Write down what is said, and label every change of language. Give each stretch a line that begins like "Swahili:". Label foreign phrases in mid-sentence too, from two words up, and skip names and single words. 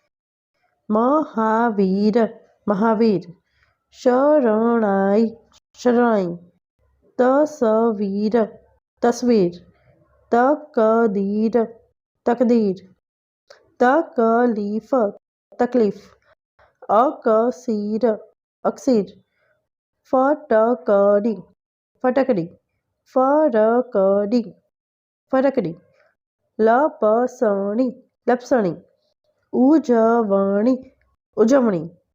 Hindi: महावीर महावीर, शरणाई शरणाई, तस्वीर तस्वीर, तकदीर तकदीर, तकलीफ तकलीफ, अकसीर अकसीर, फटकड़ी फटकड़ी, फरकड़ी फरकड़ी, लपसणी लपसणी, उजवणी उजवणी,